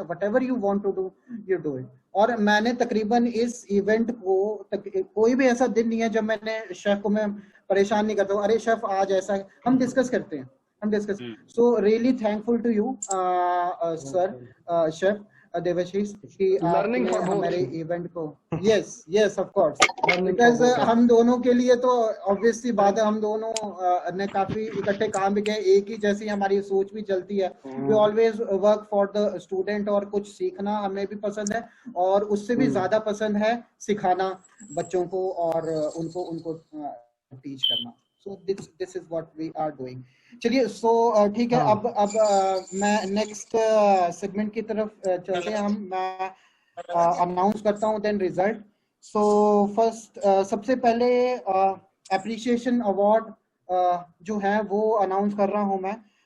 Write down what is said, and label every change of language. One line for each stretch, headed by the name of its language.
English: Whatever you want to do, you do it.
Hindi: और मैंने तकरीबन इस इवेंट को कोई भी ऐसा दिन नहीं है जब मैंने शेफ को मैं परेशान नहीं करता हूँ, अरे शेफ आज ऐसा है, हम डिस्कस करते हैं,
English: so really thankful to you sir,
Hindi: chef Debashish, कि आपने हमारे इवेंट को, यस ऑफ कोर्स, बिकॉज हम दोनों के लिए तो ऑब्वियस सी बात है, हम दोनों ने काफी इकट्ठे काम भी किए, एक ही जैसी हमारी सोच भी चलती है।
English: we always work for the student,
Hindi: और कुछ सीखना हमें भी पसंद है, और उससे भी ज्यादा पसंद है सिखाना बच्चों को और उनको टीच करना।
English: So this is what we are doing।
Hindi: चलिए, सो ठीक है, अब मैं नेक्स्ट सेगमेंट की तरफ चलते हैं हम। मैं अनाउंस करता हूँ देन रिजल्ट। सो फर्स्ट, सबसे पहले एप्रिसिएशन अवार्ड जो है वो अनाउंस कर रहा हूँ मैं।